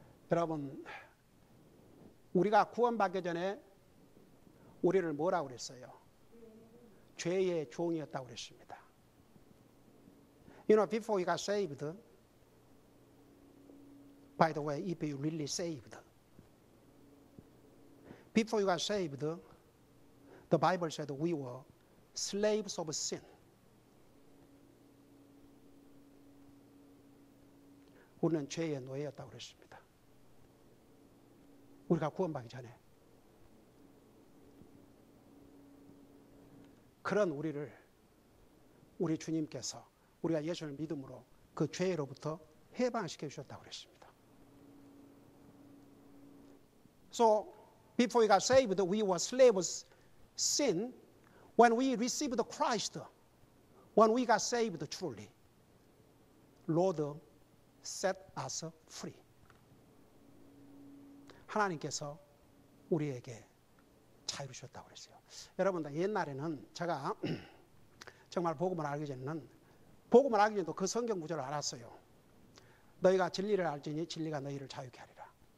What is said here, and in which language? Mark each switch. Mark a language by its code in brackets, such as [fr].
[ko] 여러분, 우리가 구원받기 전에 우리를 뭐라고 그랬어요? 죄의 종이었다고 그랬습니다. [en] You know, before we got saved, by the way, if you really saved, before you got saved, the Bible said we were slaves of sin. [ko] 우리는 죄의 노예였다고 그랬습니다. 우리가 구원받기 전에. 그런 우리를 우리 주님께서 우리가 예수를 믿음으로 그 죄로부터 해방시켜 주셨다고 그랬습니다. [en] So, before we got saved, we were slaves of sin. When we received Christ, when we got saved truly, Lord set us free. [ko] 하나님께서 우리에게 자유를 주셨다고 그랬어요. 여러분, 옛날에는 제가 정말 복음을 알기 전에는 복음을 알기 전에도 그 성경 구절을 알았어요. 너희가 진리를 알지니 진리가 너희를 자유케 하리라.